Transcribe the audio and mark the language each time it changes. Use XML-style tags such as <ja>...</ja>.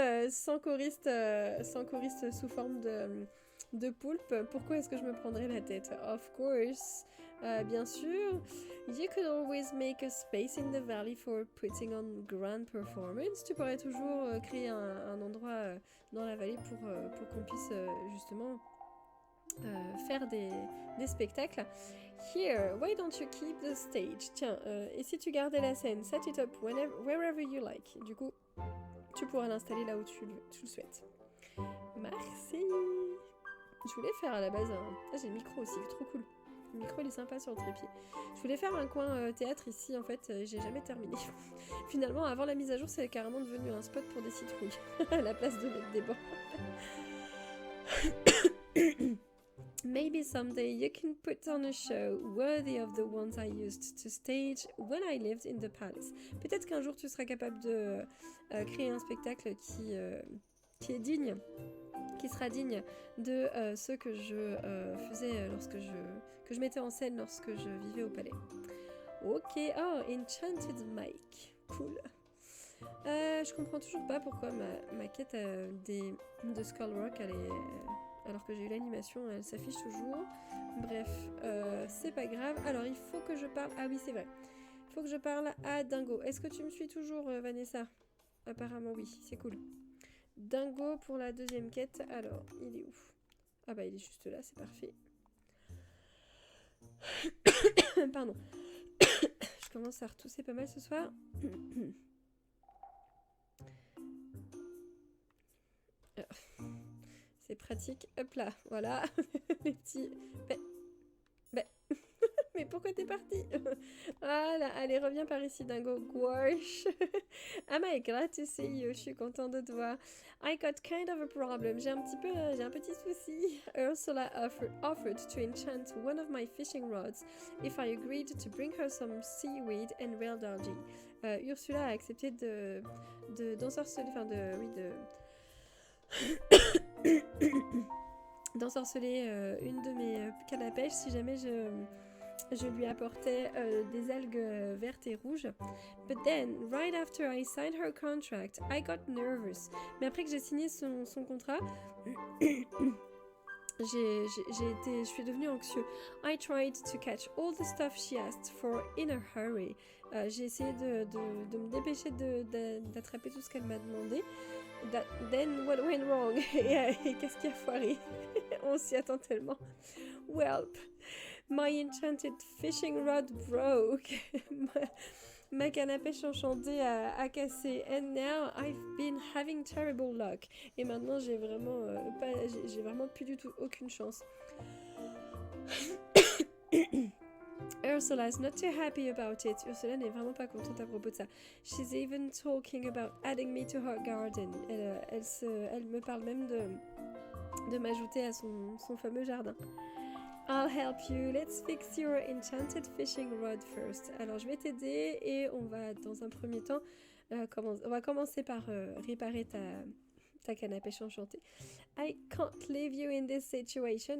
<fr>Sans choriste sous forme de poulpe, pourquoi est-ce que je me prendrais la tête?</fr> <en>Of course,</en> <fr>bien sûr.</fr> <en>You could always make a space in the valley for putting on grand performance.</en> <fr>Tu pourrais toujours créer un endroit dans la vallée pour qu'on puisse justement faire des spectacles.</fr> <en>Here, why don't you keep the stage?</en> <fr>Tiens, et si tu gardais la scène,</fr> <en>set it up wherever you like.</en> <fr>Du coup, tu pourras l'installer là où tu le souhaites. Merci. Je voulais faire à la base Ah, j'ai le micro aussi, trop cool. Le micro il est sympa sur le trépied. Je voulais faire un coin théâtre ici, en fait, j'ai jamais terminé. Finalement, avant la mise à jour, c'est carrément devenu un spot pour des citrouilles, à la place de mettre des bancs.</fr> <en>Maybe someday you can put on a show worthy of the ones I used to stage when I lived in the palace.</en> <fr>Peut-être qu'un jour tu seras capable de créer un spectacle qui est digne, qui sera digne de ce que je faisais que je mettais en scène lorsque je vivais au palais.</fr> <en>Ok, oh, Enchanted Mic, cool.</en> <fr>Je comprends toujours pas pourquoi ma quête de Skullrock, alors que j'ai eu l'animation, elle s'affiche toujours. Bref, c'est pas grave. Alors, il faut que je parle... Ah oui, c'est vrai. Il faut que je parle à Dingo. Est-ce que tu me suis toujours, Vanessa? Apparemment, oui. C'est cool. Dingo pour la deuxième quête. Alors, il est où? Ah bah, il est juste là, c'est parfait. Pardon. Je commence à retousser pas mal ce soir. C'est pratique. Hop là, voilà. Les petits... Mais pourquoi t'es parti? Voilà, allez, reviens par ici, Dingo. Gouache.</fr> <en>Am I glad to see you?</en> <fr>Je suis contente de te voir.</fr> <en>I got kind of a problem.</en> <fr>J'ai un petit souci.</fr> <en>Ursula offered to enchant one of my fishing rods if I agreed to bring her some seaweed and real algae.</en> <fr>Ursula a accepté d'ensorceler, d'ensorceler une de mes cannes à pêche si jamais je lui apportais des algues vertes et rouges.</fr> <en>But then, right after I signed her contract, I got nervous.</en> <fr>Mais après que j'ai signé son contrat, je suis devenue anxieux.</fr> <en>I tried to catch all the stuff she asked for in a hurry.</en> <fr>J'ai essayé de me dépêcher d'attraper tout ce qu'elle m'a demandé.</fr> <en>Then what went wrong?</en> <fr>Et qu'est-ce qui a foiré? On s'y attend tellement. Welp.</fr> <en>My enchanted fishing rod broke.</en> <fr>Ma canne à pêche enchantée a cassé.</fr> <en>And now I've been having terrible luck.</en> <fr>Et maintenant j'ai vraiment j'ai vraiment plus du tout aucune chance.</fr> <en>Ursula is not too happy about it.</en> <fr>Ursula n'est vraiment pas contente à propos de ça.</fr> <en>She's even talking about adding me to her garden.</en> <fr>Elle me parle même de m'ajouter à son fameux jardin.</fr> <en>I'll help you. Let's fix your enchanted fishing rod first.</en> <fr>Alors je vais t'aider et on va dans un premier temps on va commencer par réparer ta canne à pêche enchantée.</fr> <en>I can't leave you in this situation.</en>